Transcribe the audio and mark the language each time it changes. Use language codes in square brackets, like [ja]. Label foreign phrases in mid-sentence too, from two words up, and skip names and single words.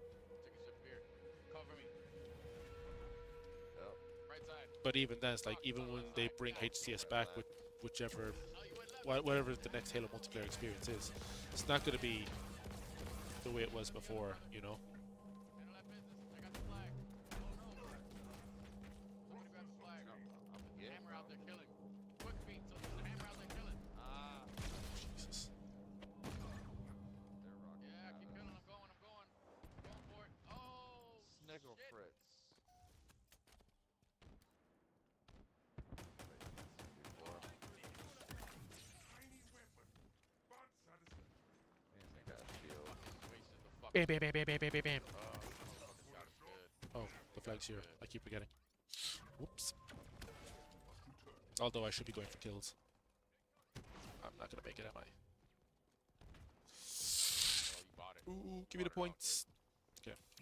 [en] But even then, it's like, even when they bring HCS back with whatever the next Halo multiplayer experience is, it's not going to be the way it was before, you know? Jesus. Sniggle Fritz. Bam, bam, bam, bam, bam, bam, bam, bam. Oh, the flag's here. I keep forgetting. Whoops. Although I should be going for kills. I'm not gonna make it, am I? Ooh, give me the points. Okay.